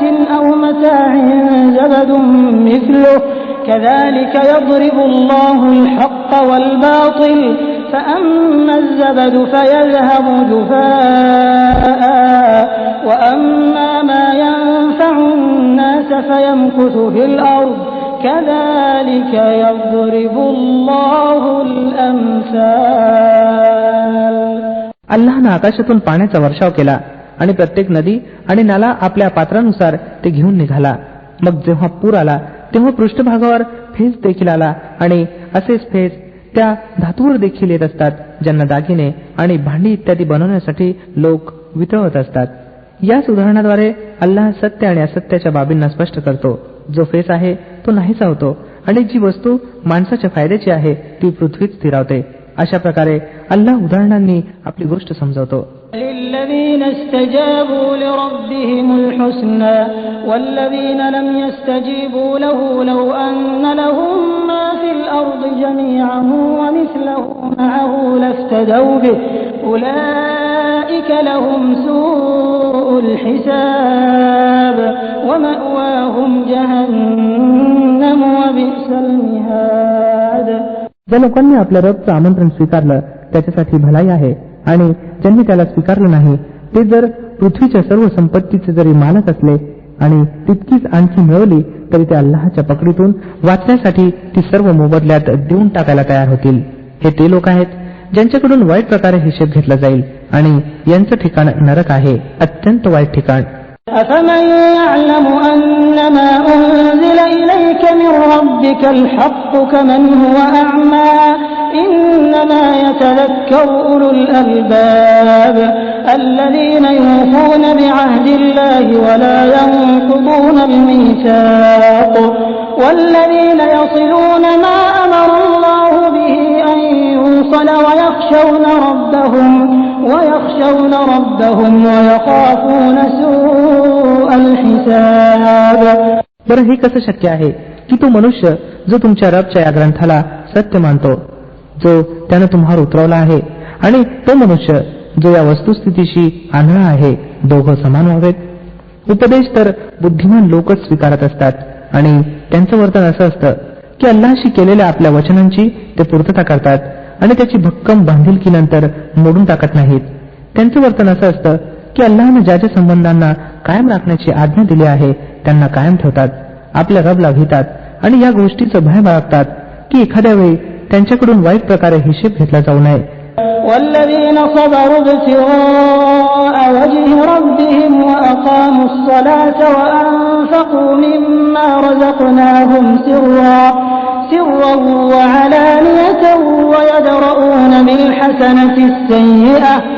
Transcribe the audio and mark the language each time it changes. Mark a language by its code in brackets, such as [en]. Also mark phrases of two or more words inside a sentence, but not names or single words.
[ar] أو متاع زبد مثله كذلك يضرب الله الحق والباطل فأما الزبد فيذهب جفاء وأما ما ينفع الناس فيمكث في الأرض كذلك يضرب الله الأمثال. [mr] अल्लाहनं आकाशातून पाण्याचा वर्षाव केला आणि प्रत्येक नदी आणि नाला आपल्या पात्रानुसार ते घेऊन निघाला. मग जेव्हा पूर आला तेव्हा पृष्ठभागावर फेस देखील आला आणि असेच फेस त्या धातूवर देखील येत असतात ज्यांना दागिने आणि भांडी इत्यादी बनवण्यासाठी लोक वितळवत असतात. याच उदाहरणाद्वारे अल्लाह सत्य आणि असत्याच्या बाबींना स्पष्ट करतो. जो फेस आहे तो नाहीसा होतो आणि जी वस्तू माणसाच्या फायद्याची आहे ती पृथ्वीत स्थिरावते. अशा प्रकारे अल्लाह उदाहरणांनी आपली गोष्ट समजवतो. [ar] للذين استجابوا لربهم الحسنى والذين لم يستجيبوا له لو أن لهم ما في الأرض جميعا ومثله معه لافتدوا به أولئك لهم سوء الحساب ومأواهم جهنم وبئس المهاد. [mr] ज्या लोकांनी आपल्या रबचं आमंत्रण स्वीकारलं त्याच्यासाठी भलाई आहे आणि ज्यांनी त्याला स्वीकारलं नाही ते जर पृथ्वीच्या सर्व संपत्तीचे जरी मालक असले आणि तितकीच आणखी मिळवली तरी ते अल्लाहच्या पकडीतून वाचण्यासाठी ती सर्व मोबदल्यात देऊन टाकायला तयार होतील. हे ते लोक आहेत ज्यांच्याकडून वाईट प्रकारे हिशेब घेतला जाईल आणि यांचं ठिकाण नरक आहे, अत्यंत वाईट ठिकाण. [ar] أفمن يعلم أنما أنزل إليك من ربك الحق كمن هو أعمى إنما يتذكر أولو الألباب الذين يوفون بعهد الله ولا ينقضون الميثاق والذين يصلون ما أمر الله به أن يوصل ويخشون ربهم ويخافون سوء الحساب. [mr] बरं, हे कसं शक्य आहे की तो मनुष्य जो तुमच्या रबच्या या ग्रंथाला सत्य मानतो जो त्यानं तुम्हाला उतरवला आहे आणि तो मनुष्य जो या वस्तुस्थितीशी आंधळा आहे, दोघं समान व्हावेत? उपदेश तर बुद्धिमान लोकच स्वीकारत असतात आणि त्यांचं वर्तन असं असतं की अल्लाहशी केलेल्या आपल्या वचनांची ते पूर्तता करतात आणि त्याची भक्कम बांधिलकीनंतर मोडून टाकत नाहीत. त्यांचं वर्तन असं असतं की अल्लाहनं ज्या ज्या संबंधांना कायम राखण्याची आज्ञा दिली आहे त्यांना कायम ठेवतात, आपल्या रबला भीतात आणि या गोष्टीचं भय बाळगतात की एखाद्या वेळी त्यांच्याकडून वाईट प्रकारे हिशेब घेतला जाऊ नये. [ar] والذين صبروا ابتغاء وجه ربهم وأقاموا الصلاة وأنفقوا مما رزقناهم سرا وعلانية ويدرؤون بالحسنة السيئة